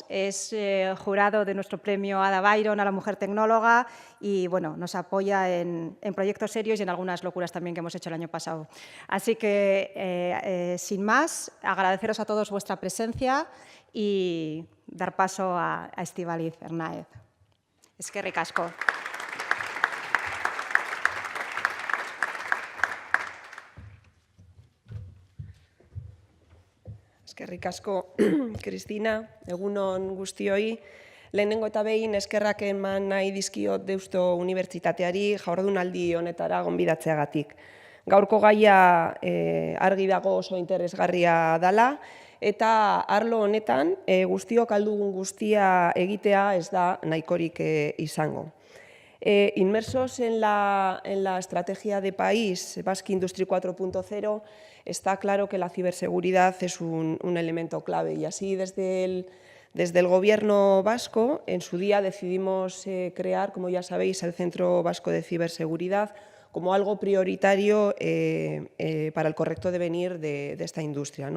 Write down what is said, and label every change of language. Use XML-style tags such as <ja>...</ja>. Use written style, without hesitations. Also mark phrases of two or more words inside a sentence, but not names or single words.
<es>Es jurado de nuestro premio Ada Byron a la mujer tecnóloga y bueno, nos apoya en proyectos serios y en algunas locuras también que hemos hecho el año pasado. Así que, sin más, agradeceros a todos vuestra presencia y dar paso a Estíbaliz Hernáez.</es> <eu>Eskerrik asko. Eskerrik asko, Cristina, egun on guztioi. Lehenengo eta behin eskerrak eman nahi dizkiot Deusto Unibertsitateari jardunaldi honetara gonbidatzeagatik. Gaurko gaia argi dago oso interesgarria dela, eta arlo honetan guztiok aldugun guztia egitea ez da nahikorik izango.</eu> <es>Inmersos en la estrategia de país Basque Industry 4.0, está claro que la ciberseguridad es un elemento clave y así desde el Gobierno vasco en su día decidimos crear, como ya sabéis, el Centro Vasco de Ciberseguridad como algo prioritario para el correcto devenir de esta industria, ¿no?</es>